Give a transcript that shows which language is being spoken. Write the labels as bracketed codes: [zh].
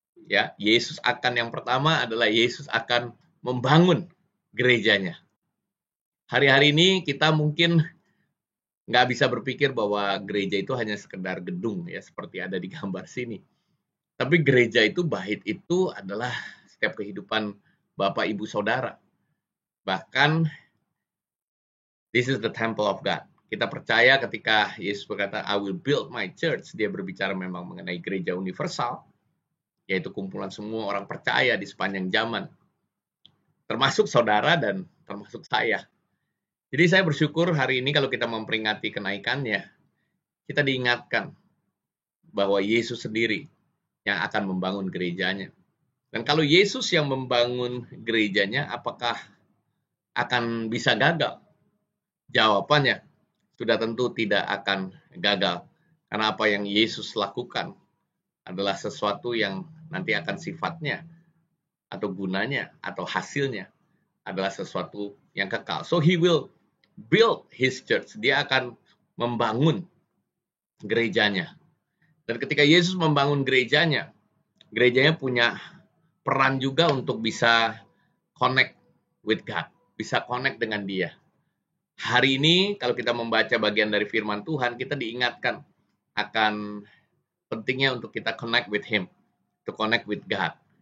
[id] ya, Yesus akan yang pertama adalah Yesus akan membangun gerejanya. Hari-hari ini kita mungkin nggak bisa berpikir bahwa gereja itu hanya sekedar gedung ya, seperti ada di gambar sini. Tapi gereja itu, bait itu adalah setiap kehidupan Bapak, Ibu, Saudara. Bahkan, [en] this is the temple of God. [id] Kita percaya ketika Yesus berkata, [en] I will build my church, [id] dia berbicara memang mengenai gereja universal, yaitu kumpulan semua orang percaya di sepanjang zaman, termasuk saudara dan termasuk saya. Jadi saya bersyukur hari ini kalau kita memperingati kenaikannya, kita diingatkan bahwa Yesus sendiri yang akan membangun gerejanya. Dan kalau Yesus yang membangun gerejanya, apakah akan bisa gagal? Jawabannya sudah tentu tidak akan gagal. Karena apa yang Yesus lakukan adalah sesuatu yang nanti akan sifatnya atau gunanya atau hasilnya adalah sesuatu yang kekal. [en] So he will build his church. [id] Dia akan membangun gerejanya. Dan ketika Yesus membangun gerejanya punya peran juga untuk bisa [en] connect with God, [id] bisa connect dengan Dia. Hari ini kalau kita membaca bagian dari firman Tuhan, kita diingatkan akan pentingnya untuk kita [en] connect with Him, to connect with God.